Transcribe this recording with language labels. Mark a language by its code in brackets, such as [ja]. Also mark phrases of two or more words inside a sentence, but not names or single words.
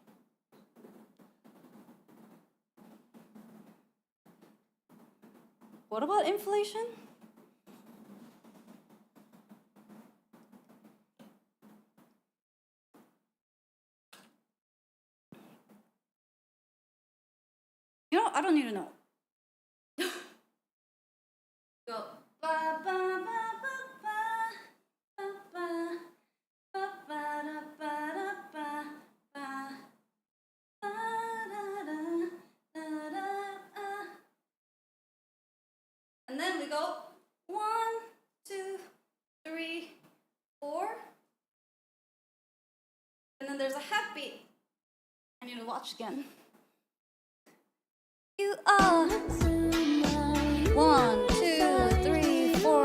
[en] What about inflation? You know, I don't need to know. Go ba ba ba ba ba ba ba ba ba da ba da ba ba da da da. And then we go 1, 2, 3, 4. And then there's a half beat. I need to watch again. You are 1, 2, 3, 4.